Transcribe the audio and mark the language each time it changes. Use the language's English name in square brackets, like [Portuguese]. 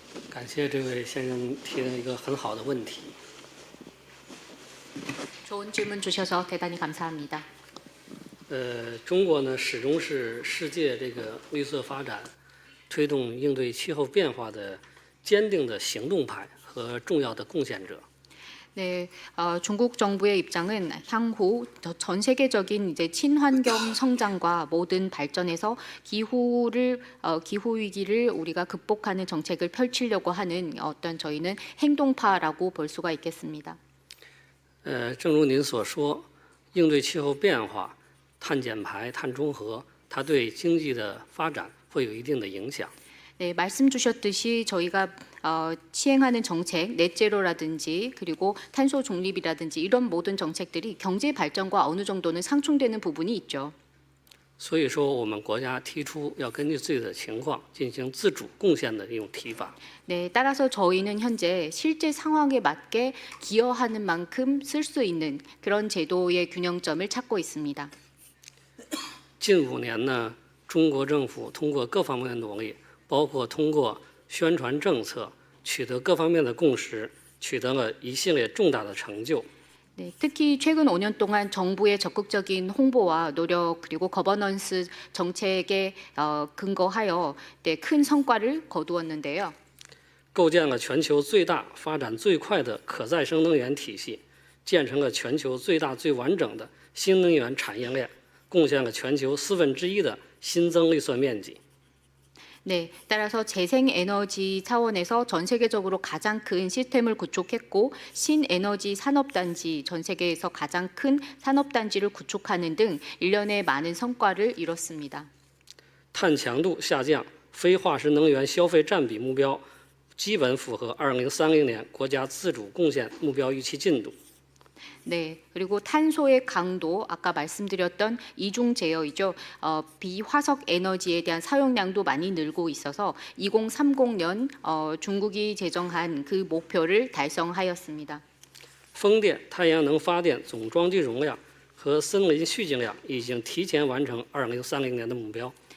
[Chinese] 感谢这位先生提的一个很好的问题。 [Korean] 좋은 질문 주셔서 대단히 감사합니다. [Chinese] 中国呢始终是世界这个绿色发展、推动应对气候变化的坚定的行动派和重要的贡献者。 [Korean] 네, 중국 정부의 입장은 향후 전 세계적인 이제 친환경 성장과 모든 발전에서 기후 위기를 우리가 극복하는 정책을 펼치려고 하는 어떤 저희는 행동파라고 볼 수가 있겠습니다. [Chinese] 正如您所说，应对气候变化、碳减排、碳中和，它对经济的发展会有一定的影响。 [Korean] 네, 말씀 주셨듯이 저희가 시행하는 정책, 넷제로라든지 그리고 탄소 중립이라든지 이런 모든 정책들이 경제 발전과 어느 정도는 상충되는 부분이 있죠. [Chinese] 所以说，我们国家提出要根据自己的情况进行自主贡献的一种提法。 [Korean] 네, 따라서 저희는 현재 실제 상황에 맞게 기여하는 만큼 쓸 수 있는 그런 제도의 균형점을 찾고 있습니다. [Chinese] 近5年呢，中国政府通过各方面的努力，包括通过宣传政策，取得各方面的共识，取得了一系列重大的成就。 [Korean] 네, 특히 최근 5년 동안 정부의 적극적인 홍보와 노력 그리고 거버넌스 정책에 근거하여 네, 큰 성과를 거두었는데요. [Chinese] 构建了全球最大、发展最快的可再生能源体系，建成了全球最大、最完整的新能源产业链，贡献了全球1/4的新增绿色面积。 [Korean] 네, 따라서 재생에너지 차원에서 전 세계적으로 가장 큰 시스템을 구축했고 신에너지 산업단지, 전 세계에서 가장 큰 산업단지를 구축하는 등 일련의 많은 성과를 이뤘습니다. [Chinese] 碳强度下降、非化石能源消费占比目标基本符合2030年国家自主贡献目标预期进度。 [Korean] 네, 그리고 탄소의 강도, 아까 말씀드렸던 이중 제어이죠. 비화석 에너지에 대한 사용량도 많이 늘고 있어서 2030년 중국이 제정한 그 목표를 달성하였습니다. [Chinese] 风电、太阳能发电总装机容量和森林蓄积量已经提前完成2030年的目标。